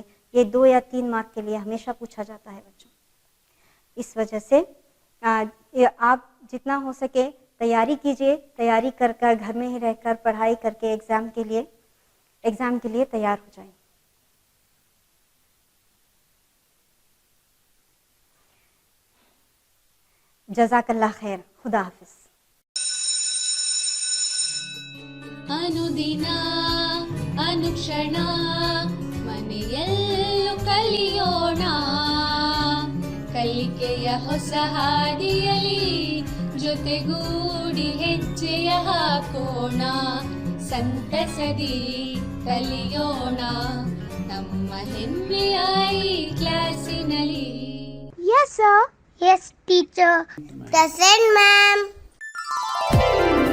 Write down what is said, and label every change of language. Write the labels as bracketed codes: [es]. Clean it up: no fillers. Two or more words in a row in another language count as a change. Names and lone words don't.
[ur] یہ 2 یا 3 مارک کے لیے ہمیشہ پوچھا جاتا ہے بچوں. اس وجہ سے آپ جتنا ہو سکے تیاری کیجیے, تیاری کر گھر میں ہی رہ کر پڑھائی کر کے ایگزام کے لیے تیار ہو جائیں. [ar] جزاک اللہ خیر. [ur] خدا حافظ. [kn] ಅನುದಿನ ಅನುಕ್ಷಣ ಮನೆಯಲ್ಲೂ ಕಲಿಯೋಣ, ಕಲಿಕೆಯ ಹೊಸ ಹಾದಿಯಲಿ ಜೊತೆಗೂಡಿ ಹೆಜ್ಜೆಯ ಹಾಕೋಣ, ಸಂತಸದಿ ಕಲಿಯೋಣ ನಮ್ಮ ಹೆಮ್ಮೆಯ ಈ ಕ್ಲಾಸಿನಲ್ಲಿ. [en] Yes, sir. Yes, teacher. Present, ma'am.